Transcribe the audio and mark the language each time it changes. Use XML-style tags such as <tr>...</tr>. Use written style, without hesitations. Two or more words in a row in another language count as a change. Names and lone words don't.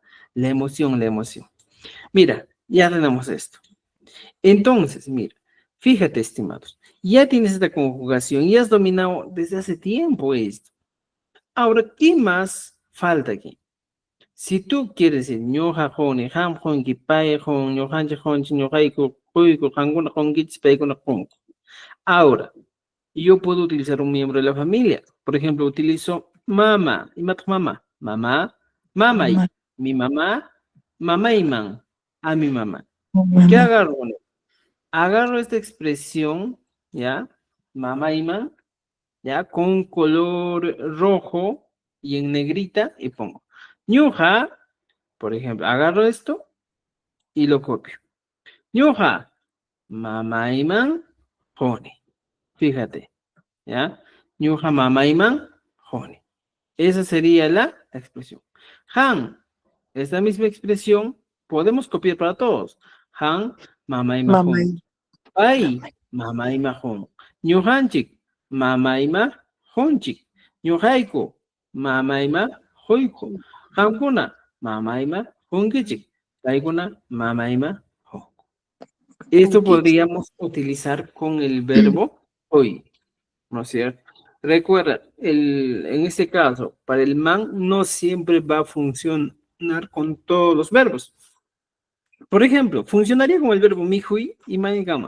<es>La emoción, la emoción. Mira, ya tenemos esto. Entonces, mira, fíjate, estimados, ya tienes esta conjugación y has dominado desde hace tiempo esto. Ahora, ¿qué más falta aquí? Si tú quieres decir</es> <qu>ñoja jone, ham jon, kipaye jon, ñojanche jon, ñojaiku, kuiku, janguna jon, kitzpaykuna jon.</qu> <es>Ahora, yo puedo utilizar un miembro de la familia. Por ejemplo, utilizo mamá. ¿Y mamá? Mamá, mamá Mamá. y mi mamá,</es> <qu>mamá y man,</qu> <es>a mi mamá. ¿Qué Mamá. agarro? Agarro esta expresión, ¿ya?</es> <qu>Mamá y man, ¿ya?</qu> <es>Con color rojo y en negrita y pongo. Ñuja, por ejemplo, agarro esto y lo copio.</es> <qu>Ñuja, mamá y man, jone.</qu> <es>Fíjate. ¿Ya?</es> <qu>Ñuja mamayman jone.</qu> <es>Esa sería la expresión. Han, esta misma expresión, podemos copiar para todos.</es> <qu>Han, mamay Mamay. mahon. Ay, mamay mahon. Ñuhanchik, mamay mahonchik. Ñuhayku, mamay mahuyku. Hankuna, mamay mahunkichik. Kaykuna, mamay mahonku.</qu> <es>Esto podríamos utilizar con el verbo hoy, ¿no es cierto? Recuerda, en este caso, para el man no siempre va a funcionar con todos los verbos. Por ejemplo, funcionaría con el verbo mihui y manigama.</es>